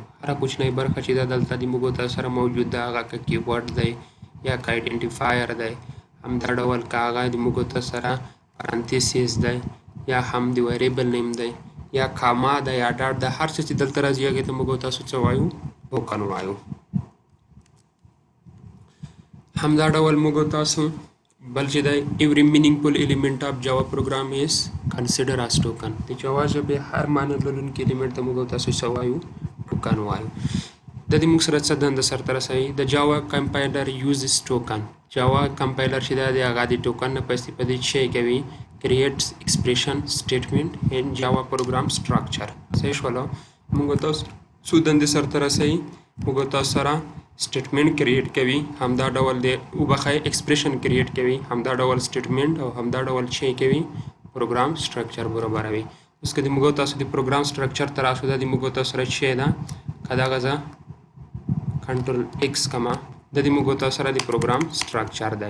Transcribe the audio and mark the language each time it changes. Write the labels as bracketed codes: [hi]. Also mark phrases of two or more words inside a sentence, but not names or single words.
[ps] هره کوچنۍ برخه چې دا دلته د موږ تاسو سره موجود ده، هغه که کیورډ دی یا که آیډنټیفایر دی، همدا ډول که هغه د موږ تاسو سره پرانتیسیس دی یا هم د [en] variable name [ps] دی یا کاما ده یا ډاټ ده، هر څه چې دلته راځي هغې ته موږ تاسو څه وایو؟ ټوکن وایو. همدا ډول موږ تاسو بل چې دی [en] every meaningful element of Java program is considered as token. [ps] د جاوا ژبې هر معنی لرونکي الیمنټ ته موږ تاسو څه وایو؟ ټوکن وایو. د دې موږ سره څه دنده سرته رسوي؟ د [en] Java compiler uses token. [ps] جاوا کمپایلر چې دی هغه د ټوکن نه په استفادې څه کوي؟ [en] creates expression statement in Java program structure. [ps] صحیح شولو؟ موږ تاسو څو دندې سرته رسوي؟ موږ تاسو سره [en] statement create [ps] کوي، همدا ډول د وبخښئ [en] expression create [ps] کوي، همدا ډول سټیټمنټ او همدا ډول چې کوي [en] program structure [ps] برابروي. اوس که د موږ تاسو د [en] program structure [ps] ته راشو، دا د موږ تاسو سره چې ده که دغه زه [en] control X [ps] کما، د دې موږ تاسو سره د [en] program structure [ps] دی.